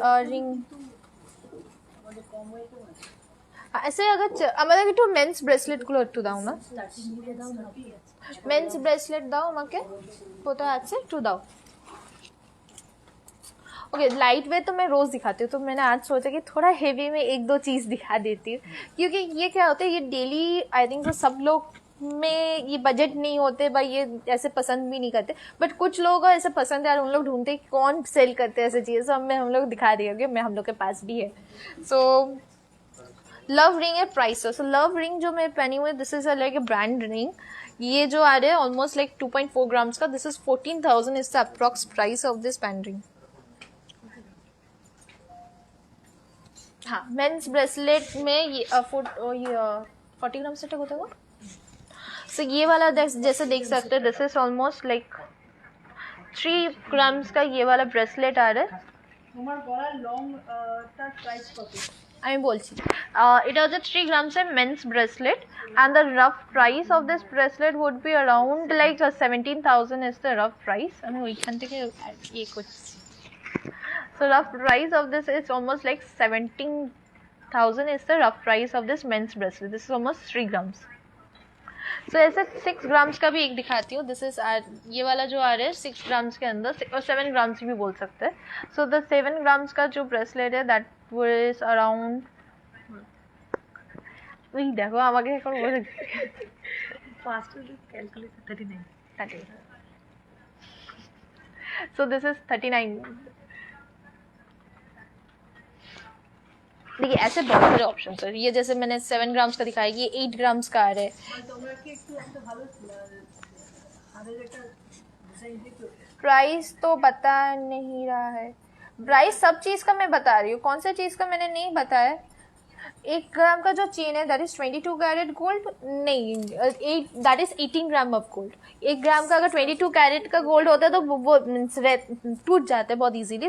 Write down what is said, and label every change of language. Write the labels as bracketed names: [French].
[Bangla] Ring [Hindi] ऐसे अगर [Bangla] আমাদের একটু মেন্স ব্রেসলেট গুলো একটু দাও না, মেন্স ব্রেসলেট দাও আমাকে, কোথায় আছে একটু দাও। [Hindi] ओके लाइट वेट तो मैं रोज दिखाती हूँ, तो मैंने आज सोचा कि थोड़ा हेवी में 1-2 चीज दिखा देती हूँ, क्योंकि ये क्या होता है ये डेली आई थिंक तो सब लोग में ये बजट नहीं होते भाई, ये ऐसे पसंद भी नहीं करते, बट कुछ लोगों को ऐसे पसंद है और उन लोग ढूंढते हैं कि कौन सेल करते हैं ऐसे चीज़ें, तो हम लोग दिखा दिए, मैं हम लोग के पास भी है। सो लव रिंग है प्राइस। सो लव रिंग जो मैं पहनी हुई, [English] This is like a brand ring. [Hindi] ये जो आ रहा है ऑलमोस्ट लाइक 2.4 ग्राम्स का, this is 14,000 is the approx price of this pan ring. हाँ, मेंस ब्रेसलेट में ये 40 ग्राम से तक होता है। सो ये वाला जैसे देख सकते हैं, this is almost like 3 grams का ये वाला ब्रेसलेट आ रहा है। [Bangla] তোমার গলার লং তার প্রাইস কত? আমি বলছি, এটা হচ্ছে [English] 3 grams এর men's bracelet and the rough price of this bracelet would be around like 17,000 is the rough price। [Bangla] আমি ওইখান থেকে ইয়ে করছি। [English] So rough price of this is almost like 17,000 is the rough price of this men's bracelet। This is almost 3 grams। [Hindi] So ऐसे 6 grams का भी एक दिखाती हूँ। दिस इज ये वाला जो आ रहा है 6 ग्राम्स के अंदर, और 7 ग्राम्स भी बोल सकते हैं। सो द 7 ग्राम्स का जो ब्रेसलेट है दैट वाज अराउंड, वही देखो [Bangla] আমাকে এখন বলে first calculate 39। [English] So this is 39। [Hindi] देखिए ऐसे बहुत सारे ऑप्शन है। ये जैसे मैंने 7 ग्राम्स का दिखाया, ये 8 ग्राम्स का आ रहा है। [Bangla] তোমরা কি একটু একটা ভালো হারের একটা ডিজাইন দিতে? [Hindi] प्राइस तो बता नहीं रहा है, प्राइस सब चीज़ का मैं बता रही हूँ, कौन सा चीज़ का मैंने नहीं बताया। 1 ग्राम का जो चेन है दैट इज 22 कैरेट गोल्ड, नहीं that is 18 gram of gold. 1 ग्राम का अगर 22 कैरेट का गोल्ड होता है तो वो टूट जाता है बहुत इजीली।